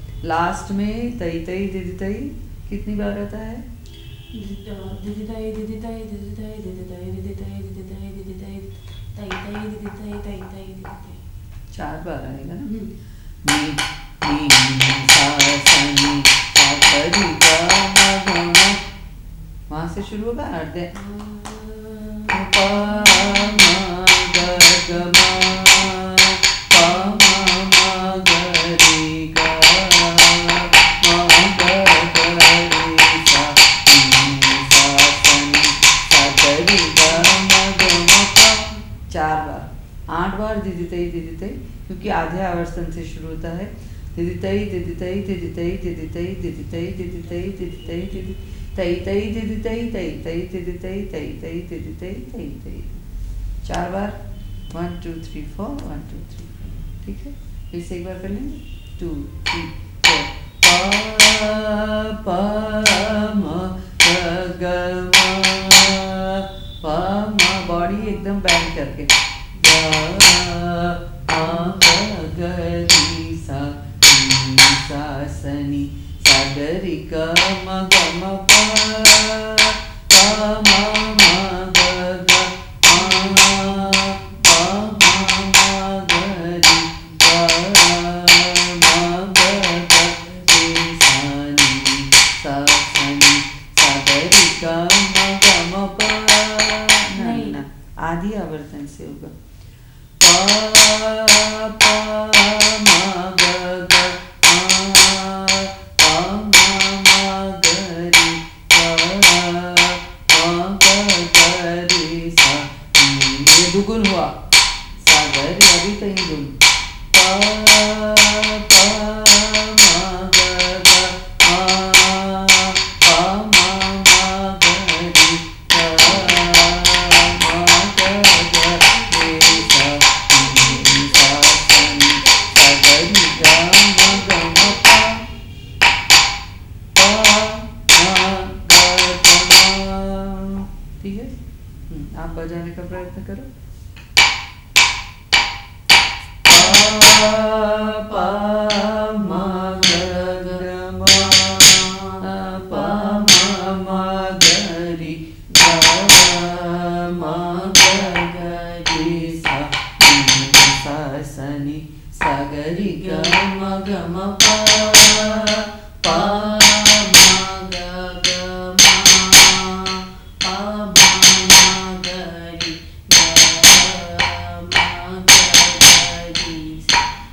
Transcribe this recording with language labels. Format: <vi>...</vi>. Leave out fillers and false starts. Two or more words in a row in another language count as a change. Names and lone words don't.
<hi>लास्ट में तई तई दिदी तई कितनी बार आता है? दीदी ताई दीदी ताई दीदी ताई दीदी ताई दीदी ताई दीदी ताई दीदी ताई ताई ताई दीदी ताई ताई ताई दीदी ताई 4 बार आएगा ना। नी नी सा सा नी सा सा री गा मा गा मा, वहाँ से शुरू होगा अर्धे पा मा गा गा मा पा मा मा गा रे गा मा गा गा रे सा नी सा सा नी सा गा रे गा मा गा मा पा। 4 बार, 8 बार दीदी तई क्योंकि आधे आवर्तन से शुरू होता है। दीदी तई दीदी तई दीदी तई दीदी तई दीदी तई दीदी तई दीदी तई दीदी तई तई दीदी तई तई तई दीदी तई तई तई दीदी तई तई तई। 4 बार 1 2 3 4 1 2 3 4। ठीक है, फिर से एक बार कर लेंगे 2 3 4 पा मा गा गा मा पा मा, बॉडी एकदम बैंड करके गा मा गा गा री सा नी सा सा नी सा गा रे गा मा गा मा पा पा मा मा गा गा मा पा मा मा गा रे गा मा गा गा रे सा नी सा नी सा गा रे गा मा गा मा पा। ना आधी आवर्तन से होगा पा पा मा गा गा पा मा मा गा रे गा मा गा गा रे सा। ये दुगुन हुआ सा गा रे, अभी तक दुगुन पा पा मा गा गा पा मा मा गा रे गा मा गा गा रे सा नी सा सा नी सा गा रे गा मा गा मा पा पा मा गा गा मा। ठीक है, आप बजाने का प्रयत्न करो। पा मा गा गा मा पा मा मा गा रे गा मा गा गा रे सा नी सा सा नी सा गा रे गा मा गा मा पा पा मा गा गा मा पा मा मा गा रे गा मा गा गा रे सा</hi>